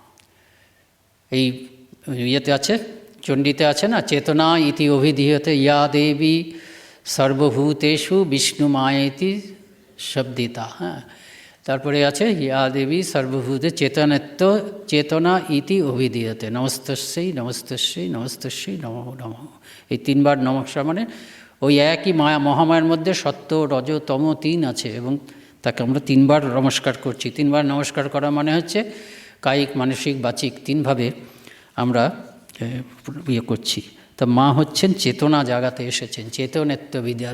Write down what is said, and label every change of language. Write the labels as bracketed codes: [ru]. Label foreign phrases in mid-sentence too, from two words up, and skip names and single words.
[bn] এই ইয়েতে আছে, চণ্ডীতে আছে না, [sa] চেতনা ইতি অভিধীয়তে ইয়া দেবী সর্বভূতেষু বিষ্ণু মায়েতি শব্দিতা। [bn] হ্যাঁ, তারপরে আছে [sa] ইয়া দেবী সর্বভূতে চেতনা ইতি অভিধীয়তে নমস্তস্যৈ নমস্তস্যৈ নমস্তস্যৈ নমঃ নমঃ। [bn] এই তিনবার নমস্কার, মানে ওই একই মায়া, মহামায়ার মধ্যে সত্য রজ তম তিন আছে, এবং তাকে আমরা তিনবার নমস্কার করছি। তিনবার নমস্কার করা মানে হচ্ছে কায়িক, মানসিক, বাচিক, তিনভাবে আমরা ইয়ে করছি। তা মা হচ্ছেন চেতনা জাগাতে এসেছেন, চেতনেত্ব বিদ্যাতে।